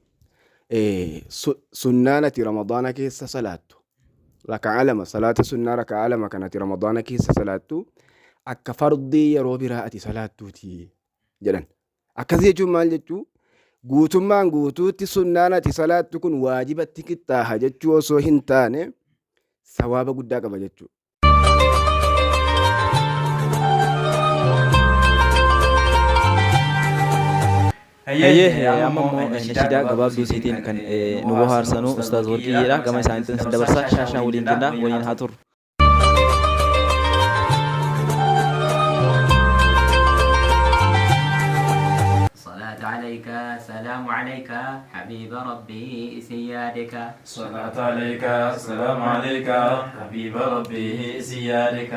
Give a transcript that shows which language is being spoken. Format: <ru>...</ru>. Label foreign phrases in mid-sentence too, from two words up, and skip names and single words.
<om>sunnaanati ramadaana keessa salaattu raka'a lama salaata sunnaa raka'a lama kanati ramadaana keessa salaattu akka fardii yeroo biraa ati salaattuuti jedhan akkas jechuun maal jechuu guutummaan guutuutti sunnaanati salaattu kun waajibatti qixxaaha jechuu osoo hin taane sawaaba guddaa qaba jechuu amma immoo nashiidaa gabaabduu isiitiin kan nu bohaarsanu ustaaz Warqiyyeedha gama isaaniitiin dabarsaa shaashaa waliin jenna waliin haa turru.</om> <ar>عليك سلام عليك حبيب ربي سيادك صلاة عليك سلام عليك حبيب ربي سيادك</ar>